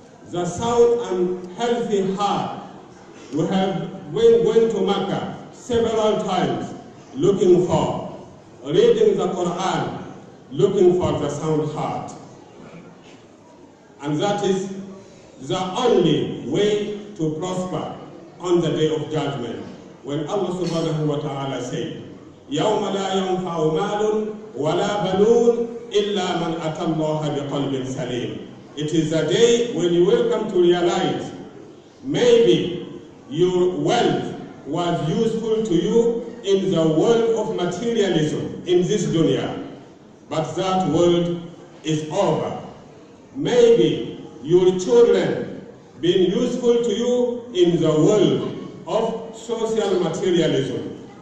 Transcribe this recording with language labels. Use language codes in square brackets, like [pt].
[en] The sound and healthy heart we have been going to Mecca several times, looking for. Reading the Quran, looking for the sound heart. And that is the only way to prosper on the day of judgment. When Allah subhanahu wa ta'ala said, [ar] يَوْمَ لَا يَنْفَعُ مَالٌ وَلَا بَنُونَ إِلَّا مَنْ أَتَى اللَّهَ بِقَلْبٍ سَلِيمٍ. [en] It is the day when you will come to realize maybe your wealth was useful to you in the world of materialism in this dunya, but that world is over. Maybe your children been useful to you in the world of social materialism.